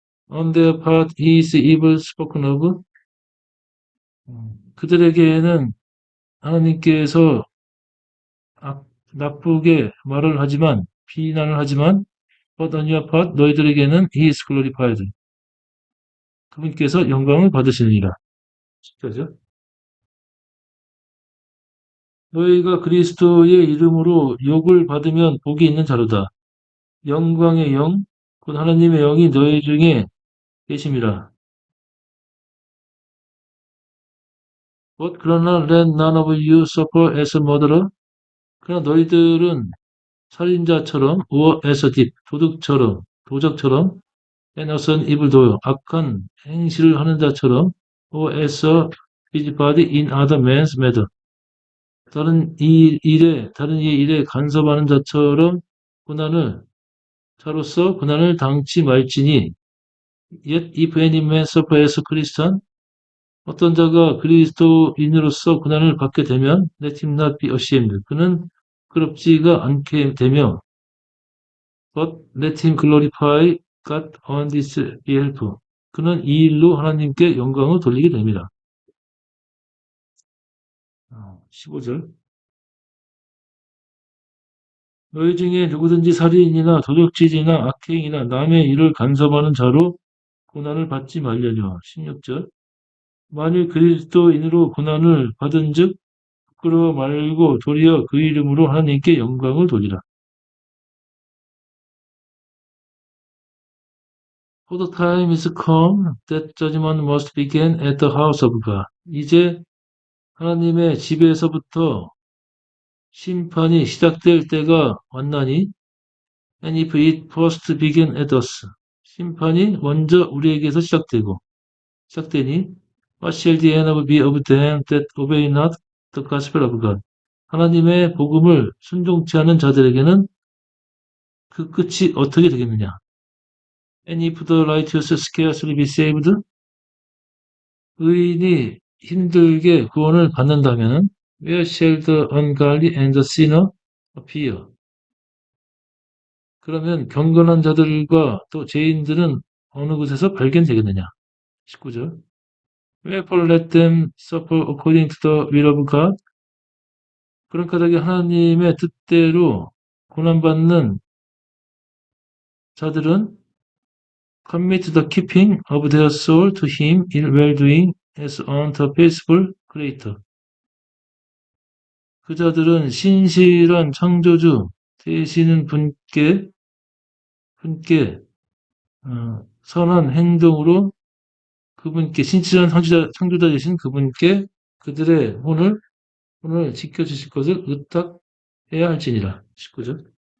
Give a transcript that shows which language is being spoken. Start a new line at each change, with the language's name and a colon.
English: On their part is evil spoken of.
Korean: 그들에게는 하나님께서 나쁘게 말을 하지만, 비난을 하지만,
English: but on your part,
Korean: 너희들에게는
English: he is glorified.
Korean: 그분께서 영광을 받으시느니라. 10절죠. 너희가 그리스도의 이름으로 욕을 받으면 복이 있는 자로다. 영광의 영, 곧 하나님의 영이 너희 중에 계심이라.
English: But
Korean: 그러나
English: let none of you suffer as a murderer.
Korean: 그러나 너희들은 살인자처럼,
English: or as a thief,
Korean: 도적처럼,
English: and as an evildoer,
Korean: 악한 행실을 하는 자처럼,
English: or as a busybody in other men's matter.
Korean: 다른 이의 일에 간섭하는 자처럼 자로서 고난을 당치 말지니,
English: yet if any man suffer as a Christian,
Korean: 어떤 자가 그리스도인으로서 고난을 받게 되면
English: let him not be ashamed.
Korean: 그는 부끄럽지가 않게 되며
English: but let him glorify God on this behalf.
Korean: 그는 이 일로 하나님께 영광을 돌리게 됩니다. 15절. 너희 중에 누구든지 살인이나 도적질이나 악행이나 남의 일을 간섭하는 자로 고난을 받지 말려니와. 16절. 만일 그리스도인으로 고난을 받은즉 부끄러워 말고 도리어 그 이름으로 하나님께 영광을 돌리라.
English: For the time is come that judgment must begin at the house of God.
Korean: 이제 하나님의 집에서부터 심판이 시작될 때가 왔나니
English: and if it first begin at us.
Korean: 심판이 먼저 우리에게서 시작되니
English: what shall the end be of them that obey not the gospel of God.
Korean: 하나님의 복음을 순종치 않은 자들에게는 그 끝이 어떻게 되겠느냐.
English: And if the righteous scarcely be saved,
Korean: 의인이 힘들게 구원을 받는다면
English: where shall the ungodly and the sinner appear?
Korean: 그러면 경건한 자들과 또 죄인들은 어느 곳에서 발견되겠느냐? 19절.
English: Wherefore let them suffer according to the will of God.
Korean: 그런 까닭에 하나님의 뜻대로 고난받는 자들은
English: commit the keeping of their soul to him in well-doing as unto a faithful creator.
Korean: 그 자들은 신실한 창조주 되시는 분께 선한 행동으로 그분께 신실한 창조자 되신 그분께 그들의 혼을 지켜주실 것을 의탁해야 할지니라. 19절.